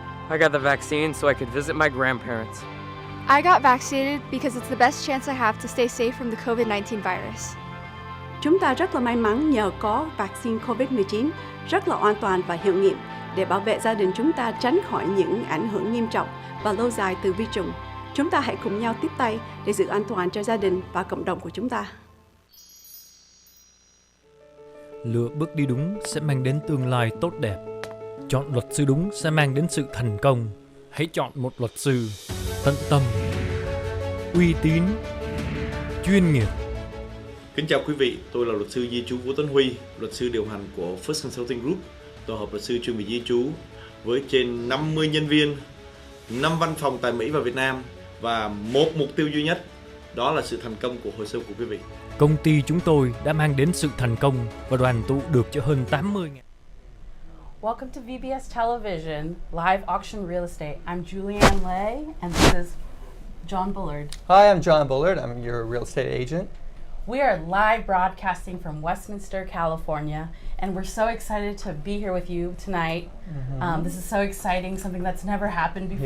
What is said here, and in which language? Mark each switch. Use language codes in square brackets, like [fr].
[en] I got the vaccine so I could visit my grandparents. I got vaccinated because it's the best chance I have to stay safe from the COVID-19 virus. [vi] Chúng ta rất là may mắn nhờ có vaccine COVID-19 rất là an toàn và hiệu nghiệm để bảo vệ gia đình chúng ta tránh khỏi những ảnh hưởng nghiêm trọng và lâu dài từ vi trùng. Chúng ta hãy cùng nhau tiếp tay để giữ an toàn cho gia đình và cộng đồng của chúng ta. Lựa bước đi đúng sẽ mang đến tương lai tốt đẹp. Chọn luật sư đúng sẽ mang đến sự thành công. Hãy chọn một luật sư tận tâm, uy tín, chuyên nghiệp. Kính chào quý vị, tôi là luật sư di trú Vũ Tấn Huy, luật sư điều hành của First Consulting Group, tổ hợp luật sư chuyên về di trú với trên 50 nhân viên, 5 văn phòng tại Mỹ và Việt Nam và một mục tiêu duy nhất, đó là sự thành công của hồ sơ của quý vị. Công ty chúng tôi đã mang đến sự thành công và đoàn tụ được cho hơn 80.000. [en] Welcome to VBS Television, Live Auction Real Estate. I'm Julianne Lay, and this is John Bullard. Hi, I'm John Bullard. I'm your real estate agent. We are live broadcasting from Westminster, California, and we're so excited to be here with you tonight. This is so exciting, something that's never happened before.